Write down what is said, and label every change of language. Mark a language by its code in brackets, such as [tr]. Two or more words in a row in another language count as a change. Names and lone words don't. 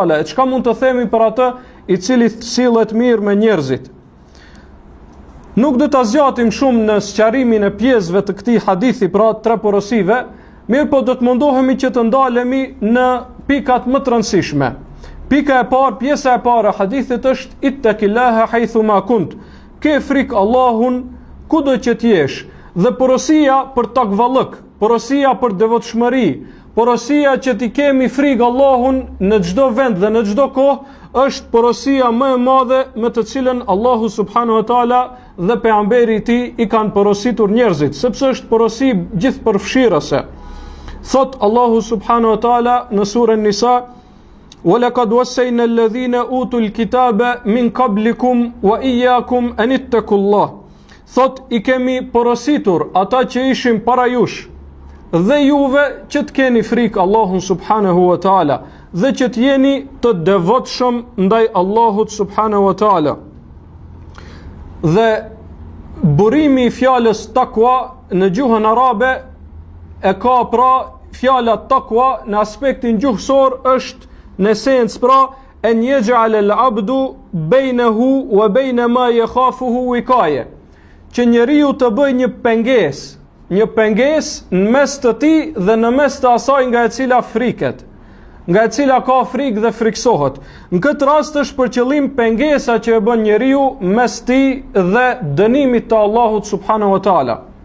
[sq] E çka mund të themi për atë i cili sillet mirë me njerëzit? Nuk do ta zgjatim shumë në sqarimin e pjesëve të këtij hadithi, pra tre porosive, mirë po do të mundohemi që të ndalemi në pikat më të rëndësishme. Pika e parë, pjesa e parë e hadithit është [ar] اتق الله حيثما كنت. [sq] Ke frikë Allahun kudo që t'jesh. Dhe porosia për takvallëk, porosia për devotshmëri, porosia që t'i kemi frikë Allahun në çdo vend dhe në çdo kohë, është porosia më e madhe me të cilën Allahu [ar] سبحانه وتعالى [sq] dhe pejgamberi i tij i kanë porositur njerëzit, sepse është porosi gjithëpërfshirëse. Thot Allahu [ar] سبحانه وتعالى [sq] në surën Nisa: [ar] وَلَقَدْ وَصَّيْنَا الَّذِينَ أُوتُوا الْكِتَابَ مِنْ قَبْلِكُمْ وَإِيَّاكُمْ أَنِ اتَّقُوا اللَّهَ. [sq] Thot, i kemi porositur ata që ishim para jush dhe juve që të keni frikë Allahun [ar] سبحانه وتعالى [sq] dhe që të jeni të devotshëm ndaj Allahut [ar] سبحانه وتعالى. [sq] Dhe burimi i fjalës takwa në gjuhën arabe e ka pra fjala takwa në aspektin gjuhësor është në esencë pra [ar] أن يجعل العبد بينه وبين ما يخافه وقاية, [sq] që njeriu të bëj një pengesë në mes të tij dhe në mes të asaj nga e cila friket, nga e cila ka frikë dhe friksohet. Në këtë rast është për qëllim pengesa që e bën njeriu mes tij dhe dënimit të Allahut [ar] سبحانه وتعالى.